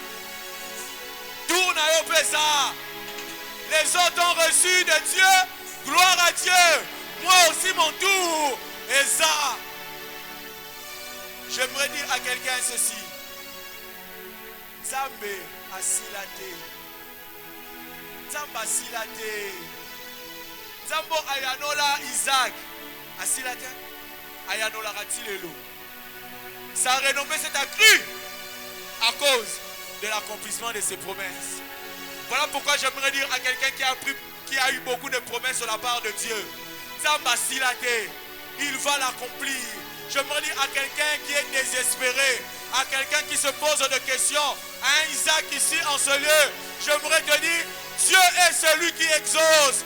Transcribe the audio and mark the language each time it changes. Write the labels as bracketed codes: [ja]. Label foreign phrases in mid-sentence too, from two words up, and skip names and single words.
[fr] Tourne à Yopesa. Les autres ont reçu de Dieu. Gloire à Dieu. Moi aussi mon tour. Et ça, j'aimerais dire à quelqu'un ceci. [ewo] Zambé asilate. Zamba asilate. Zambo ayanola Isaac. Asilate. Ayanola ratilelo. [fr] Sa renommée s'est accrue à cause de l'accomplissement de ses promesses. Voilà pourquoi j'aimerais dire à quelqu'un qui a eu beaucoup de promesses de la part de Dieu. [ewo] Zamba asilate. [fr] Il va l'accomplir. J'aimerais dire à quelqu'un qui est désespéré, à quelqu'un qui se pose des questions, à un Isaac ici en ce lieu, j'aimerais te dire, Dieu est celui qui exauce.